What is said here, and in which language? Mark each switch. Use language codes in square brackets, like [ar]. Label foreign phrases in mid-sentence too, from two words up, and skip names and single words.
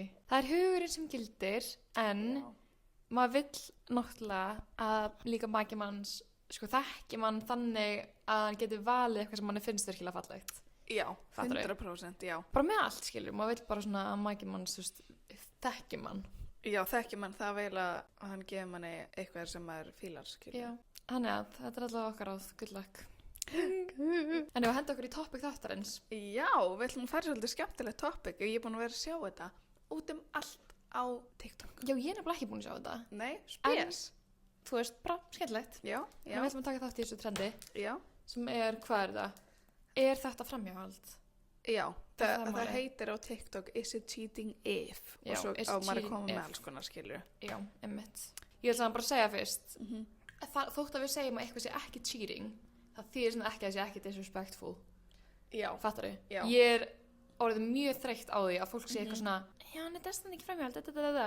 [is] Það er hugurinn sem gildir, en maður vill náttúrulega að líka maki manns, sko, þekki mann þannig að hann getur valið eitthvað sem manni finnst virkilega fallegt. Já, Fattarðu? 100% já. Bara með allt, skilur, maður vill bara svona að maki manns, þú veist, þekki mann. Já, þekki mann það vel að hann gefur manni eitthvað sem maður fílar, skilur. Já, þannig að þetta er alltaf okkar áð, [en] good luck. [is] En ef við henda okkur í topic þáttarins. Já, við ætlum að fara svolítið skemmtilegt topic og ég er búin að vera að sjá þetta út allt á TikTok. Já, ég er nefnilega ekki búin að sjá þetta. Nei, spes. Þú veist, bara skemmtilegt. Já, En við ætlum að taka þátt í þessu trendi já, sem er, hvað er það? Er þetta framhjáhald? já. Það er Það málið. heitir á [en] TikTok Is it cheating if? [is] Já, og svo [en] is [is] á [en] it [is] maður að [en] cheating [is] koma með [en] if? [is] alls konar, skilur. Já, einmitt. Ég ætla bara að segja fyrst, Mhm. þótt að við segjum að eitthvað sé ekki cheating, það þýðir svona ekki að sé ekki disrespectful. Já, Fattarðu? Já. Ég er orðið mjög þreytt á því að fólk sé eitthvað svona, já, hann er destan ekki framhjáhald, þetta.